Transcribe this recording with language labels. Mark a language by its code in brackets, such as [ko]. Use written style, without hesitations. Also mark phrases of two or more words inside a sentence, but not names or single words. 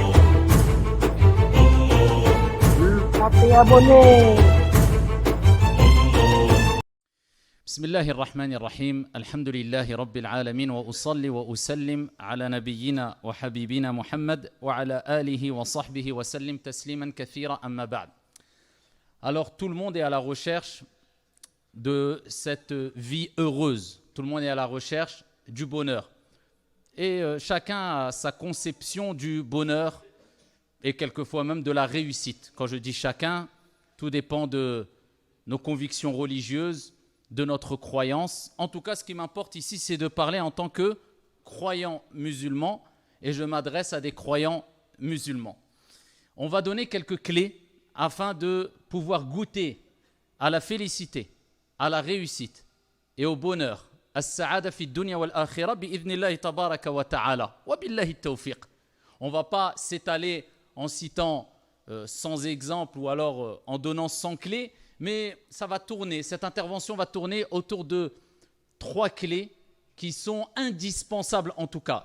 [wo] Bul fàtte abonné. [ar] بسم الله الرحمن الرحيم الحمد لله رب العالمين وأصلي وأسلم على نبينا وحبيبنا محمد وعلى آله وصحبه وسلم تسليما كثيرا أما بعد. [fr] Alors tout le monde est à la recherche de cette vie heureuse, tout le monde est à la recherche du bonheur et chacun a sa conception du bonheur et quelquefois même de la réussite. Quand je dis chacun, tout dépend de nos convictions religieuses, de notre croyance. En tout cas, ce qui m'importe ici, c'est de parler en tant que croyant musulman et je m'adresse à des croyants musulmans. On va donner quelques clés afin de pouvoir goûter à la félicité, à la réussite et au bonheur. [ar] السعادة في الدنيا والآخرة بإذن الله تبارك وتعالى وبالله التوفيق. [fr] On ne va pas s'étaler en citant sans exemple ou alors en donnant 100 clés, mais ça va tourner, cette intervention va tourner autour de 3 clés qui sont indispensables en tout cas.